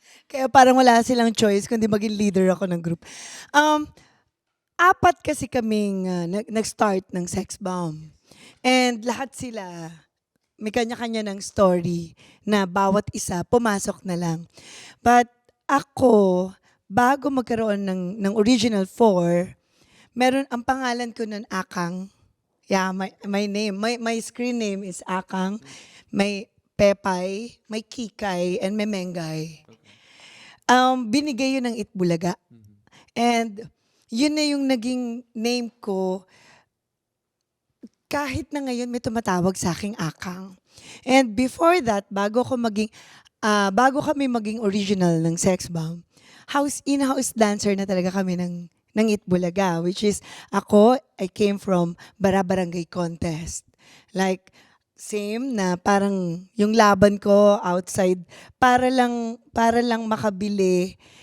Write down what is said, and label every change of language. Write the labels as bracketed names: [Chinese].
[Filipino] Kaya parang wala silang choice kundi maging leader ako ng group. Apat kasi kaming nag-start ng Sex Bomb. And lahat sila, may kanya-kanya ng story na bawat isa pumasok na lang. But ako, bago magkaroon ng original 4, meron ang pangalan ko nun Akang. [English] Yeah, my name, my screen name is Akang. May Pepay, may Kikay, and may Mengay. [Filipino] Binigay yun ng Itbulaga. And yun na yung naging name ko. Kahit na ngayon may tumatawag sa aking Akang. [English] And before that, [Filipino] bago kami maging original ng Sex Bomb, [English] in-house dancer [Filipino] na talaga kami ng [English] Itbulaga, which is I came from Barabarangay Contest. [Filipino] Like, same na parang yung laban ko outside para lang makabili.